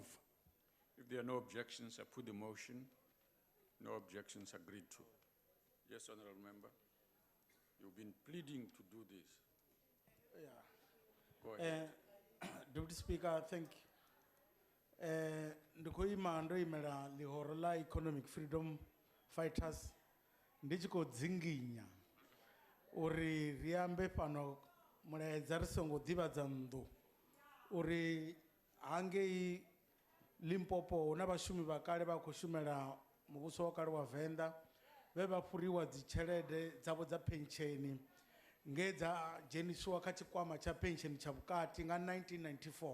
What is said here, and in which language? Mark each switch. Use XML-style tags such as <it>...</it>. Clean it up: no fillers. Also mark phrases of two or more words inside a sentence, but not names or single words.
<en>If there are no objections, I put the motion. No objections agreed to. Yes, Honorable Member. You've been pleading to do this. Yeah. Go ahead. Deputy Speaker, thank you.</en> <ve>Ndikoima ndoimela lihoro la economic freedom fighters ndichiko dzinginya uri riambe pano mulaedza ri songo divhadza nnḓu uri hangei Limpopo huna vhashumi vha kale vha khou shumela muvhuso wa kale wa Venḓa vhe vha fhuriwa dzitshelede dzavho dza pensheni nge dza dzhenisiwa kha tshikwama tsha pensheni tsha vhukati nga 1994.</ve>